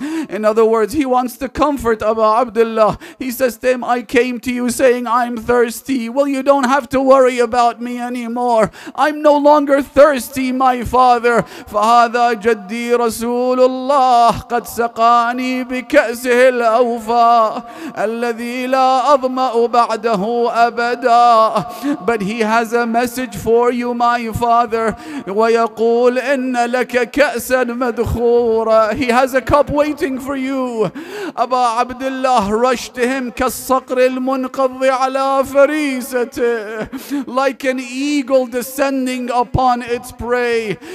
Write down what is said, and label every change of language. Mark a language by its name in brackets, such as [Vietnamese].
[English] In other words, he wants to comfort Abu Abdullah. He says to him, I came to you saying I'm thirsty. Well, you don't have to worry about me anymore. I'm no longer thirsty, my father. [Arabic] فهذا جدي رسول الله قد سقاني بكأسه الأوفى الذي لا أظمأ بعده أبدا. [English] But he has a message for you, my father. [Arabic] ويقول إن لك كأسا مدخورا. [English] He has a cup waiting for you. Abu Abdullah rushed to him [Arabic] كالصقر المنقض على فريق. فريسته, [English] like an eagle descending upon its prey.